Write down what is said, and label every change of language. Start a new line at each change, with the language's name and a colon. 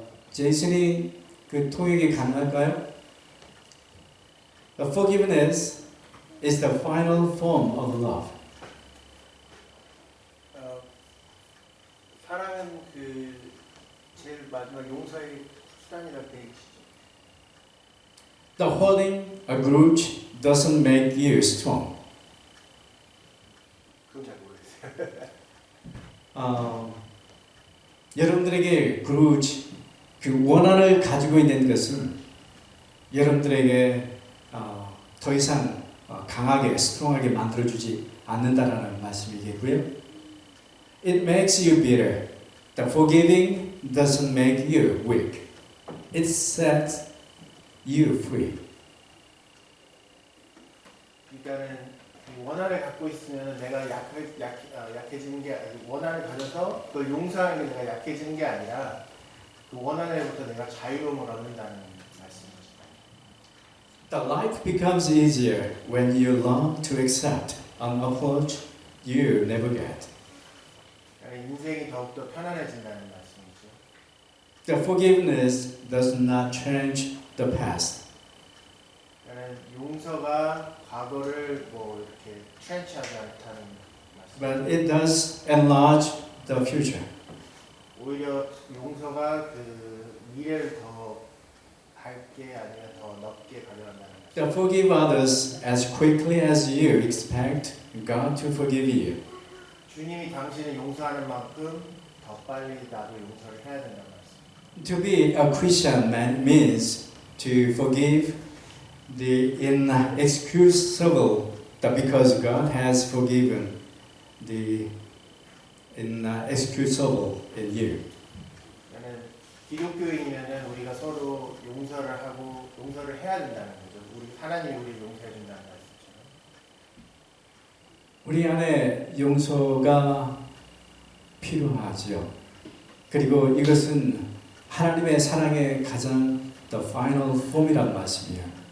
Korean: 제이슨이 그 통역이 가능할까요?
English: Forgiveness is the final form of love.
Korean: 사랑은 그 제일 마지막 용서의 수단이라고 되어 있죠.
English: The holding a grudge doesn't make you strong.
Korean: 그건 잘 모르겠어요. 여러분들에게 grudge, 그 원한을 가지고 있는 것은 여러분들에게 더 이상 강하게, 스트롱하게 만들어주지 않는다라는 말씀이겠고요.
English: It makes you bitter. The forgiving doesn't make you weak. It sets you free.
Korean: 그러니까는 그 원한을 갖고 있으면 내가 약해지는 게 아니고 원한을 가져서 그걸 용서하는 게 내가 약해지는 게 아니라 그 원한으로부터 내가 자유로움을 얻는다는 말씀이죠.
English: The life becomes easier when you learn to accept an approach you never get.
Korean: 그러니까 인생이 더욱더 편안해진다는 말씀이죠.
English: The forgiveness does not change the past.
Korean: 그러니까 용서가 과거를 뭐 이렇게 트렌치하지 않다는 말씀.
English: But it does enlarge the future.
Korean: 오히려 용서가 그 미래를 더 밝게 아니면 더 넓게 가져간다는 말씀.
English: To forgive others as quickly as you expect God to forgive you.
Korean: 주님이 당신을 용서하는 만큼 더 빨리 나도 용서를 해야 된다는 말씀.
English: To be a Christian man means to forgive the inexcusable because God has forgiven the inexcusable in you.
Korean: 그러니까 기독교인이면은 우리가 서로 용서를 하고 용서를 해야 된다는 거죠. 우리 하나님이 우리를 용서해 준다는 말씀이죠. 우리 안에 용서가 필요하지요. 그리고 이것은 하나님의 사랑의 가장
English: the final form
Korean: 이란 말씀이에요.